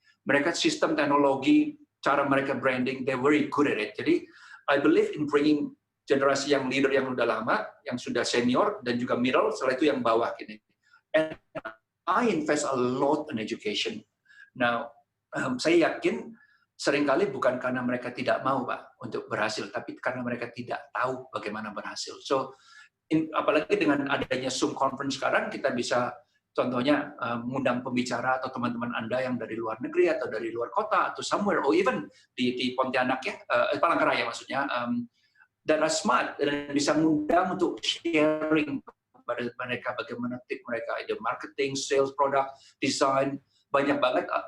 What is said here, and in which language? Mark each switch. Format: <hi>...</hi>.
<id>Mereka sistem teknologi, cara mereka branding,</id> <en>they're very good at it.</en> <id>Jadi</id> <en>I believe in bringing</en> <id>generasi yang leader yang udah lama, yang sudah senior dan juga middle, setelah itu yang bawah gini. And</id> <en>I invest a lot in education.</en> <id>Now, saya yakin seringkali bukan karena mereka tidak mau, Pak, untuk berhasil, tapi karena mereka tidak tahu bagaimana berhasil. So, apalagi dengan adanya Zoom conference sekarang, kita bisa contohnya mengundang pembicara atau teman-teman Anda yang dari luar negeri atau dari luar kota atau somewhere, or even di Pontianak ya, Palangkaraya maksudnya, dan smart dan bisa mengundang untuk sharing pada mereka bagaimana tip mereka, ada marketing, sales, product, design, banyak banget.</id>